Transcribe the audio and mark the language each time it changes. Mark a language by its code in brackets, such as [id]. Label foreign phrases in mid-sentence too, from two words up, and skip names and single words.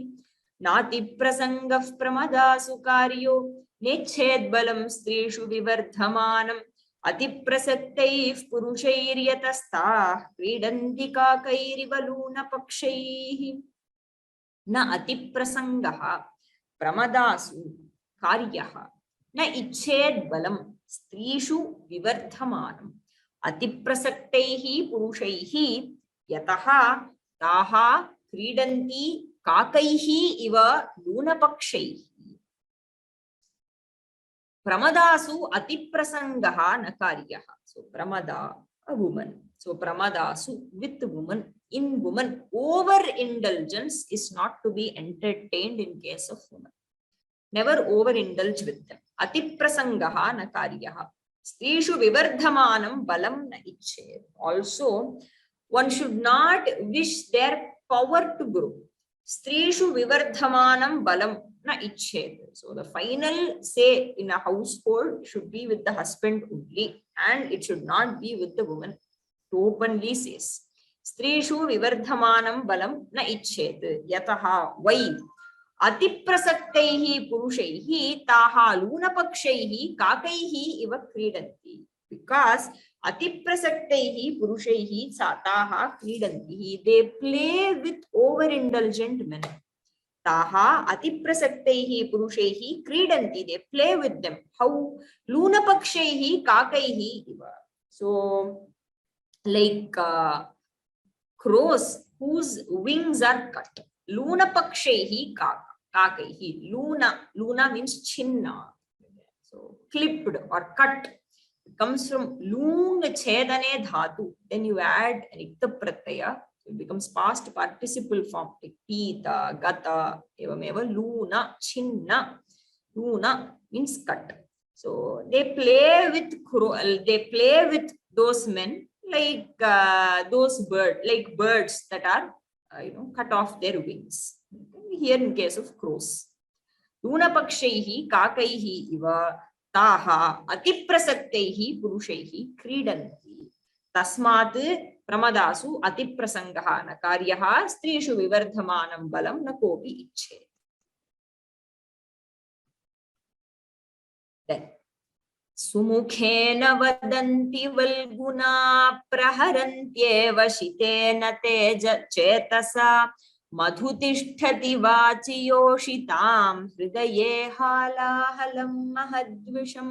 [sa] नाति प्रसङ्गः प्रमदासु कार्यो नेच्छेद् बलं स्त्रीषु विवर्धमानम् अति प्रसक्तैः पुरुषैर्यतस्ताः क्रीडन्ति काकैरिवलून पक्षैः. न अति प्रसङ्गः प्रमदासु कार्यः न इच्छेद् बलं स्त्रीषु विवर्धमानम् अति प्रसक्तैः पुरुषैः यतः ताः क्रीडन्ति काकैः इव लूनपक्षैः. प्रमदासु अति प्रसङ्गः न कार्यः. [en] So pramada, a woman. So pramadasu, with woman, in woman, overindulgence is not to be entertained in case of woman. Never overindulge with them. [sa] अति प्रसङ्गः न कार्यः स्त्रीषु विवर्धमानं बलं न इच्छेद्. [en] Also, one should not wish their power to grow. [sa] स्त्रीषु विवर्धमानं बलं न इच्छेद्. [en] So the final say in a household should be with the husband only, and it should not be with the woman. It openly says. [sa] स्त्रीषु विवर्धमानं बलं न इच्छेद्. यतः वै अति प्रसक्तैः पुरुषैः ताः लूनपक्षैः काकैः इव क्रीडन्ति. Because अति प्रसक्तैः पुरुषैः ताः क्रीडन्ति. [en] They play with overindulgent men. [sa] ताः अति प्रसक्तैः पुरुषैः क्रीडन्ति. [en] They play with them. How? [sa] लूनपक्षैः काकैः इव. [en] So, like crows whose wings are cut. [sa] लूनपक्षैः काकैः. Luna means chinna. [en] So clipped or cut. It comes from [sa] लुङ् छेदने धातु. [en] Then you add an [sa] क्त प्रत्यय. [en] So it becomes past participle form. [sa] Like पीत गत एवमेव लून छिन्न. [en] Luna means cut. So they play with those men like those birds that are cut off their wings. Here in case of crows. [sa] लूनपक्षैः काकैः इव ताः अतिप्रसक्तैः पुरुषैः क्रीडन्ति. तस्मात् प्रमदासु अतिप्रसङ्गः न कार्यः स्त्रीषु विवर्धमानं बलं न कोऽपि इच्छे. Then सुमुखेन वदन्ति वल्गुना प्रहरन्त्येव शितेन तेज चेतसा मधुतिष्ठति वाचियोषितां हृदये हालाहलं महद्विषम्.